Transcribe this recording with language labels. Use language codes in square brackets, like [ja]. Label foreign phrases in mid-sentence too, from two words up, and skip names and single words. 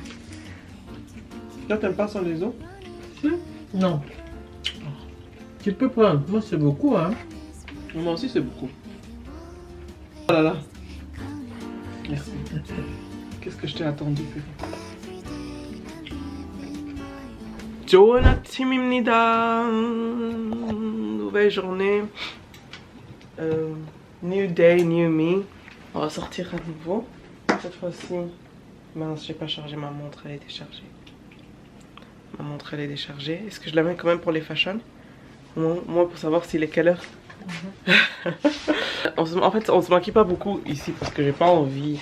[fr] Toi, t'aimes pas sans les os? Non. Tu peux prendre. Moi, c'est beaucoup, hein? Moi aussi, c'est beaucoup. Oh là là. Merci. Qu'est-ce que je t'ai attendu, purée. [ko] 좋은 아침입니다. [fr] Nouvelle journée. [en] New day, new me. [fr] On va sortir à nouveau. Cette fois-ci, mince, j'ai pas chargé ma montre, elle est déchargée. Ma montre elle est déchargée. Est-ce que je la mets quand même pour les fashion? Moi pour savoir s'il est quelle heure. En fait on se maquille pas beaucoup ici parce que j'ai pas envie.